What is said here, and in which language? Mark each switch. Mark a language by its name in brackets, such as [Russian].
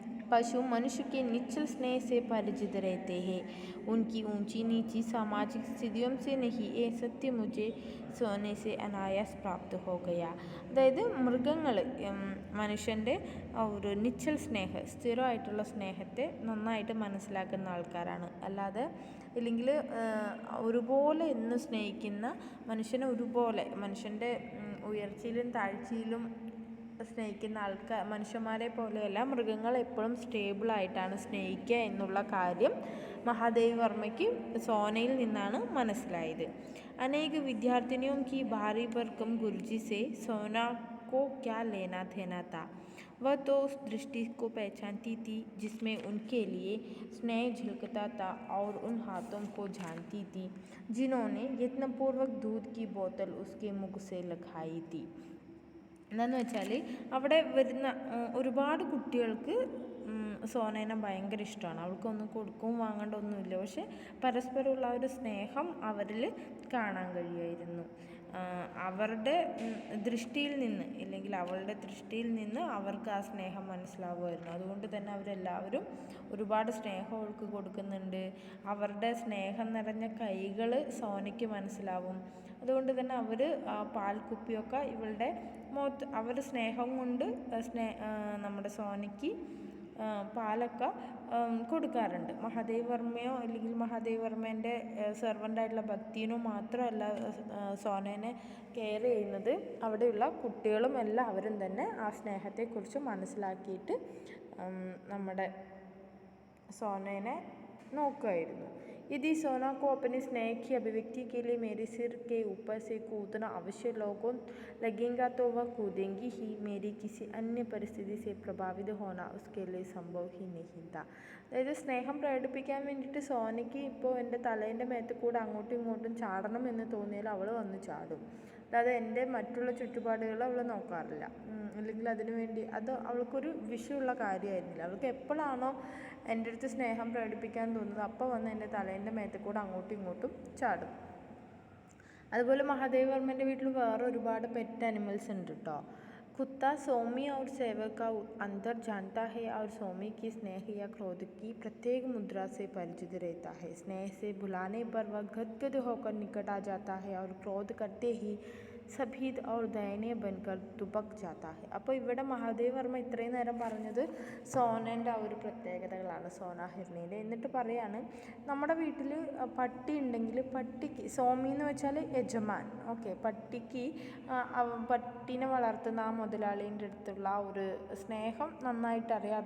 [Hindi] पशु मनुष्य के निश्चल स्नेह से परिचित रहते हैं. उनकी ऊंची नीची सामाजिक स्थितियों से नहीं, ये सत्य मुझे सोने से अनायास प्राप्त हो गया. [Malayalam] അതായത് മൃഗങ്ങൾ മനുഷ്യൻ്റെ ഒരു നിശ്ചൽ സ്ഥിരമായിട്ടുള്ള സ്നേഹത്തെ നന്നായിട്ട് മനസ്സിലാക്കുന്ന ആൾക്കാരാണ്. അല്ലാതെ ഇല്ലെങ്കിൽ ഒരുപോലെ എന്ന് സ്നേഹിക്കുന്ന മനുഷ്യനെ ഒരുപോലെ മനുഷ്യൻ്റെ ഉയർച്ചയിലും താഴ്ചയിലും സ്നേഹിക്കുന്ന മനുഷ്യന്മാരെ പോലെയല്ല, മൃഗങ്ങൾ എപ്പോഴും സ്റ്റേബിളായിട്ടാണ് സ്നേഹിക്കുക എന്നുള്ള കാര്യം മഹാദേവ് വർമ്മയ്ക്ക് സോനയിൽ നിന്നാണ് മനസ്സിലായത്. [Hindi] അനേക വിദ്യാർത്ഥിനിयों की भारी भरकम गुरुजी से सोना को क्या लेना देना था. वह तो उस दृष्टि को पहचानती थी जिसमें उनके लिए स्नेह झलकता था और उन हाथों को जानती थी जिन्होंने यत्नपूर्वक दूध की बोतल उसके मुख से लगाई थी. [Malayalam] എന്താണെന്ന് വെച്ചാൽ അവിടെ വരുന്ന ഒരുപാട് കുട്ടികൾക്ക് സോനേനെ ഭയങ്കര ഇഷ്ടമാണ്. അവൾക്കൊന്നും കൊടുക്കും വാങ്ങേണ്ട ഒന്നുമില്ല. പക്ഷെ പരസ്പരമുള്ള ആ ഒരു സ്നേഹം അവരിൽ കാണാൻ കഴിയുമായിരുന്നു. അവരുടെ ദൃഷ്ടിയിൽ നിന്ന് ഇല്ലെങ്കിൽ അവളുടെ ദൃഷ്ടിയിൽ നിന്ന് അവർക്ക് ആ സ്നേഹം മനസ്സിലാവുമായിരുന്നു. അതുകൊണ്ട് തന്നെ അവരെല്ലാവരും ഒരുപാട് സ്നേഹം അവൾക്ക് കൊടുക്കുന്നുണ്ട്. അവരുടെ സ്നേഹം നിറഞ്ഞ കൈകൾ സോനയ്ക്ക് മനസ്സിലാവും. അതുകൊണ്ട് തന്നെ അവർ ആ പാൽക്കുപ്പിയൊക്കെ ഇവളുടെ മുഖത്ത് അവർ സ്നേഹം കൊണ്ട് നമ്മുടെ സോനയ്ക്ക് പാലൊക്കെ കൊടുക്കാറുണ്ട്. മഹാദേവ് വർമ്മയോ അല്ലെങ്കിൽ മഹാദേവ് വർമ്മേൻ്റെ സെർവൻ്റായിട്ടുള്ള ഭക്തിനോ മാത്രമല്ല സോനേനെ കെയർ ചെയ്യുന്നത്, അവിടെയുള്ള കുട്ടികളും എല്ലാവരും തന്നെ ആ സ്നേഹത്തെക്കുറിച്ച് മനസ്സിലാക്കിയിട്ട് നമ്മുടെ സോനേനെ നോക്കുമായിരുന്നു. [Hindi] यदि सोना को अपने स्नेह की अभिव्यक्ति के लिए मेरे सिर के ऊपर से कूदना अवश्य लोगों लगेगा तो वह कूदेंगी ही. मेरी किसी अन्य परिस्थिति से प्रभावित होना उसके लिए संभव ही नहीं था. [Malayalam] അതായത് സ്നേഹം പ്രകടിപ്പിക്കാൻ വേണ്ടിയിട്ട് സോനയ്ക്ക് ഇപ്പോൾ എൻ്റെ തലേൻ്റെ മേത്ത് കൂടെ അങ്ങോട്ടും ഇങ്ങോട്ടും ചാടണം എന്ന് തോന്നിയാൽ അവൾ വന്ന് ചാടും. അല്ലാതെ എൻ്റെ മറ്റുള്ള ചുറ്റുപാടുകൾ അവൾ നോക്കാറില്ല. അല്ലെങ്കിൽ അതിനു വേണ്ടി അത് അവൾക്കൊരു വിഷയമുള്ള കാര്യമായിരുന്നില്ല. അവൾക്ക് എപ്പോഴാണോ എൻ്റെ അടുത്ത് സ്നേഹം പ്രകടിപ്പിക്കാൻ തോന്നുന്നത് അപ്പോൾ വന്ന് എൻ്റെ തലേൻ്റെ മേത്ത് കൂടെ അങ്ങോട്ടും ഇങ്ങോട്ടും ചാടും. അതുപോലെ മഹാദേവ് വർമ്മൻ്റെ വീട്ടിൽ വേറെ ഒരുപാട് പെറ്റ് അനിമൽസ് ഉണ്ട് കേട്ടോ. [Hindi] कुत्ता सोमी और सेवक का अंतर जानता है और सोमी की स्नेह या क्रोध की प्रत्येक मुद्रा से परिचित रहता है. स्नेह से बुलाने पर वह गदगद होकर निकट आ जाता है और क्रोध करते ही സഭീത് और ദയനീയ ബൻകർ തുപക് ജാത്താ ഹെ. [Malayalam] അപ്പോൾ ഇവിടെ മഹാദേവ് വർമ്മ ഇത്രയും നേരം പറഞ്ഞത് സോനേൻ്റെ ആ ഒരു പ്രത്യേകതകളാണ്, സോന ഹിർണിയുടെ. എന്നിട്ട് പറയാണ് നമ്മുടെ വീട്ടിൽ പട്ടി ഉണ്ടെങ്കിൽ പട്ടിക്ക്, സോമി എന്ന് വെച്ചാൽ യജമാൻ, ഓക്കെ, പട്ടിക്ക് പട്ടീനെ വളർത്തുന്ന ആ മുതലാളീൻ്റെ അടുത്തുള്ള ആ ഒരു സ്നേഹം നന്നായിട്ടറിയാം.